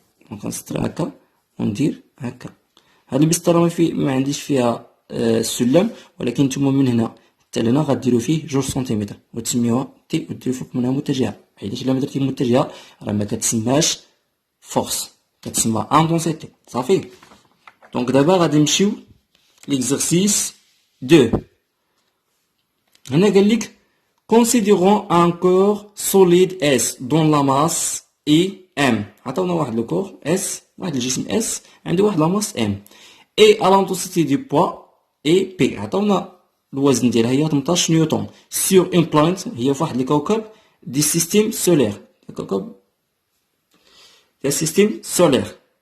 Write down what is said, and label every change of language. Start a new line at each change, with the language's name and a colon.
Arabic: دونك غنسطر هكا وندير هكا. هاد المسطرة ما عنديش فيها السلم، ولكن نتوما من هنا حتى لهنا غديرو فيه 2 سنتيمتر وتسميوها تي وديرو فوق منها متجهة، حيت الا ما درتي متجهة راه ما كتسماش فورس، كتسمى انتونسيتي. صافي. دونك دابا غادي نمشيو ليكزرسيس 2. هنا قالك
French: considérons un corps solide S dont la masse est M.
Arabic: عطاونا واحد لو كور S، واحد الجسم S عنده واحد لا ماس M
French: et à l'intensité du poids est P.
Arabic: عطاونا الوزن ديالها هي 18 نيوتن
French: sur une planète،
Arabic: هي في واحد الكوكب دي سيستيم سولير، الكوكب ديال سيستيم سولير.